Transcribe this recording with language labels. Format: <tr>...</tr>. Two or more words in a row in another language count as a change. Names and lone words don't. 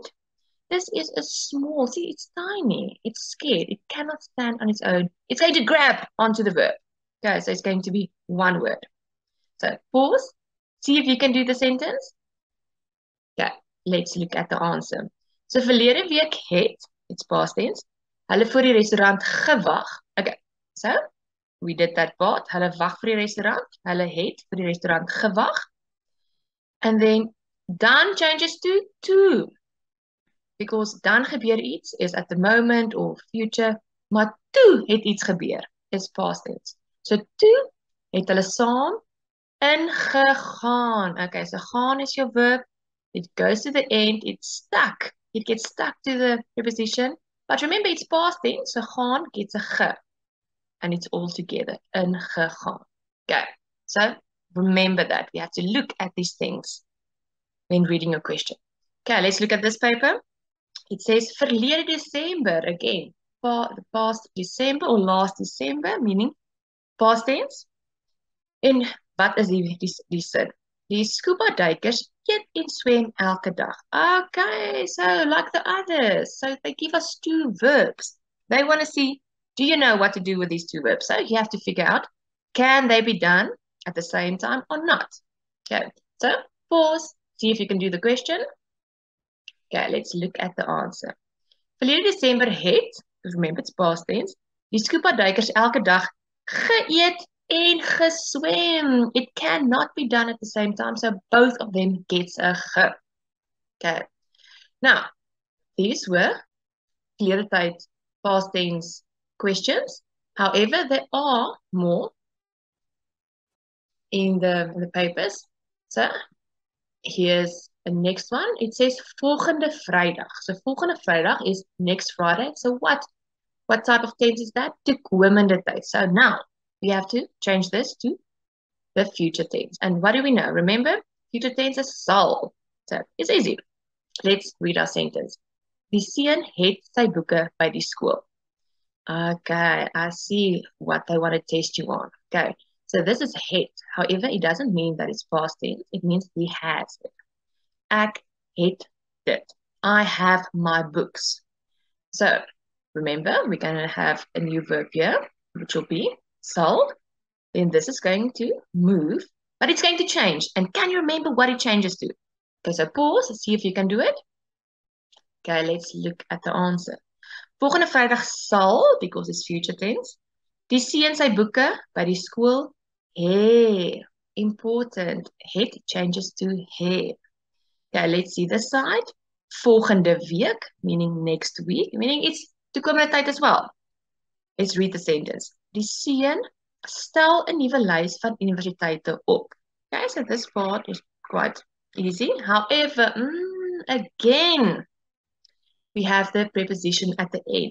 <en>This is a small, see, it's tiny, it's scared, it cannot stand on its own. It's going to grab onto the verb. Okay, so it's going to be one word. So pause, see if you can do the sentence. Okay, let's look at the answer.</en> <af>So verlede week het,</af> <en>it's past tense,</en> <af>hulle voor die restaurant gewag.</af> <en>Okay, so we did that part.</en> <af>Hulle wag vir die restaurant, hulle het vir die restaurant gewag.</af> <en>And then dan changes to. Because</en> <af>dan gebeur iets</af> <en>is at the moment or future,</en> <af>maar toe het iets gebeur is</af> <en>past tense.</en> <af>So toe het hulle saam ingegaan.</af> <en>Okay, so gaan is your verb. It goes to the end. It's stuck. It gets stuck to the preposition. But remember, it's past tense. So gaan gets a ge. And it's all together. Ingegaan. Okay, so remember that. We have to look at these things when reading a question. Okay, let's look at this paper. It says</en> <af>verlede December,</af> <en>again, the past December or last December, meaning past tense.</en> <af>En wat is die sin? Die scuba duikers eet en swem elke dag.</af> <en>Okay, so like the others. So they give us two verbs. They want to see, do you know what to do with these two verbs? So you have to figure out, can they be done at the same time or not? Okay, so pause, see if you can do the question. Okay, let's look at the answer.</en> <af>Verlede December het,</af> <en>remember it's past tense,</en> <af>die scuba duikers elke dag geëet en geswem.</af> <en>It cannot be done at the same time, so both of them gets a ge. Okay. Now, these were</en> <af>verlede tyd</af> <en>past tense questions. However, there are more in the papers. So, here's the next one. It says</en> <af>volgende Vrydag.</af> <en>So</en> <af>volgende Vrydag</af> <en>is next Friday. So what type of tense is that?</en> <af>Toekomende tyd.</af> <en>So now we have to change this to the future tense. And what do we know? Remember, future tense is sal. So it's easy. Let's read our sentence.</en> <af>Die seun het sy boeke by die skool.</af> <en>Okay, I see what they want to test you on. Okay, so this is het. However, it doesn't mean that it's past tense. It means he has it.</en> <af>Ek het dit.</af> <en>I have my books. So, remember, we're going to have a new verb here, which will be sal. Then this is going to move, but it's going to change. And can you remember what it changes to? Okay, so pause, see if you can do it. Okay, let's look at the answer.</en> <af>Volgende Vrydag sal,</af> <en>because it's future tense,</en> <af>die seun sy boeke by die skool hê.</af> <en>Important. Het changes to hê. Okay, let's see this side.</en> <af>Volgende week,</af> <en>meaning next week, meaning it's</en> <af>toekomende tyd</af> <en>as well. Let's read the sentence.</en> <af>Die seun stel 'n nuwe lys van universiteite op.</af> <en>Okay, so this part is quite easy. However, again, we have the preposition at the end.</en>